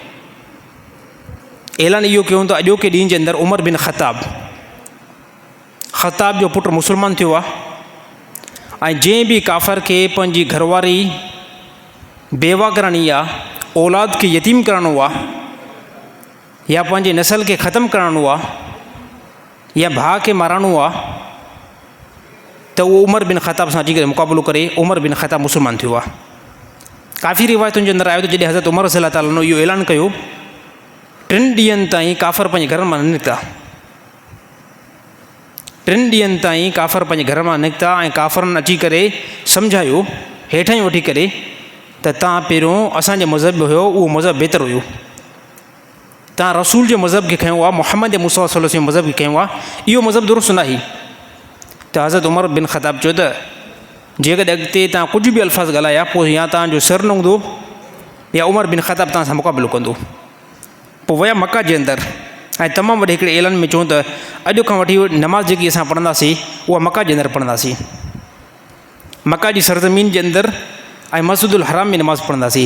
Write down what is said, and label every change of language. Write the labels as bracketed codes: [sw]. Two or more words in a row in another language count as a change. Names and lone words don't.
[sd] ऐलान इहो कयूं त अॼोके ॾींहं जे अंदरि उमर बिन ख़त्ताब जो पुटु मुस्लमान थियो आहे ऐं जंहिं बि काफ़र खे पंहिंजी घरवारी बेवा करणी आहे, औलाद खे यतीम करणो आहे, या पंहिंजे नसल खे ख़तमु करणो आहे, या भाउ खे मारणो आहे, त उहो उमर बिन ख़त्ताब सां अची करे मुक़ाबिलो करे उमर बिन ख़त्ताब मुस्लमान थियो आहे। काफ़ी रिवायतुनि जे अंदरि आयो त जॾहिं हज़रत उमर [ar] رضي الله تعالى عنه [sd] इहो ऐलान कयो, 3 ॾींहंनि ताईं काफ़र पंहिंजे घर मां न निकिता। 3 ॾींहंनि ताईं काफ़र पंहिंजे घर मां निकिता ऐं काफ़रनि अची करे सम्झायो हेठां ई वठी करे त तव्हां पहिरियों असांजे मज़हब हुयो, उहो मज़हब बहितर हुयो, तव्हां रसूल जे मज़हब खे खयो आहे, मुहम्मद मुस्तफ़ा [ar] صلى الله عليه وسلم [sd] मज़हब खे खयो आहे, इहो मज़हब दुरुस्त न आहे। त हज़रत उमर बिन ख़त्ताब चयो त जेकॾहिं अॻिते तव्हां कुझु बि अल्फाज़ ॻाल्हाया पोइ या तव्हांजो सर न हूंदो या उमर बिन ख़त्ताब तव्हां सां मुक़ाबिलो कंदो। पोइ विया मक्का जे अंदरि ऐं तमामु वॾे हिकिड़े ऐलान में चयूं त अॼु खां वठी नमाज़ जेकी असां पढ़ंदासीं उहा मक्का जे अंदरि पढ़ंदासीं, मक्का जी सरज़मीन जे अंदरि ऐं मस्जिदुल हराम में नमाज़ पढ़ंदासीं।